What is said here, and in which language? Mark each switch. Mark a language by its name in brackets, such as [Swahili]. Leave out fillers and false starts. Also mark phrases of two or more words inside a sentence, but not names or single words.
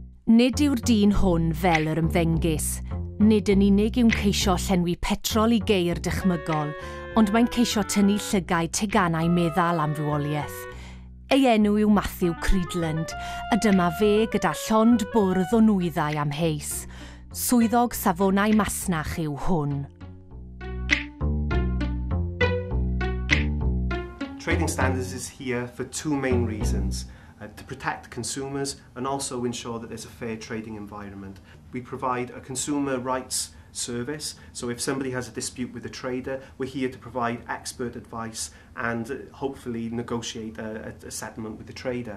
[Welsh] Nid yw'r dyn hwn fel yr ymddengys. Nid yn unig yw'n ceisio llenwi petrol I geir dychmygol, ond mae'n ceisio tynnu llygau tegannau meddal am fywoliaeth. Ei enw yw Matthew Creedland, a dyma fe gyda llond bwrdd o nwyddau amheus. Swyddog safonau masnach yw hwn. [English] Trading Standards is here for two main reasons. To protect consumers and also ensure that there's a fair trading environment. We provide a consumer rights service, so if somebody has a dispute with a trader, we're here to provide expert advice and hopefully negotiate a settlement with the trader.